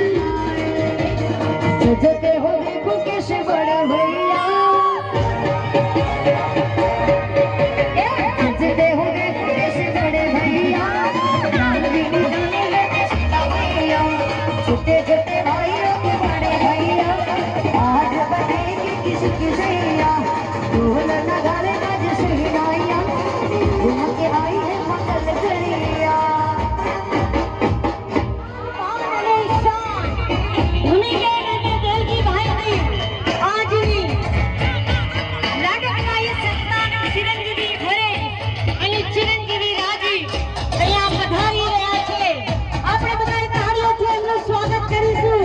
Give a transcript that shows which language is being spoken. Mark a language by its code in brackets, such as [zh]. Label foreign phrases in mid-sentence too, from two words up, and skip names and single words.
[hi] सजते हो देखो कैसे बड़ा भैया सजते हो देखो कैसे बड़े भैया छोटे छोटे भाइयों के बड़े भैया आज बनेगी किसकी सैया ढोल नगाड़े नाच सहनाइया घूम के आई है मंगल करिया [gu] ચિરંજીવી રાજી અહીંયા પધારી રહ્યા છે આપણે બધાએ તાળીઓથી એમનું સ્વાગત કરી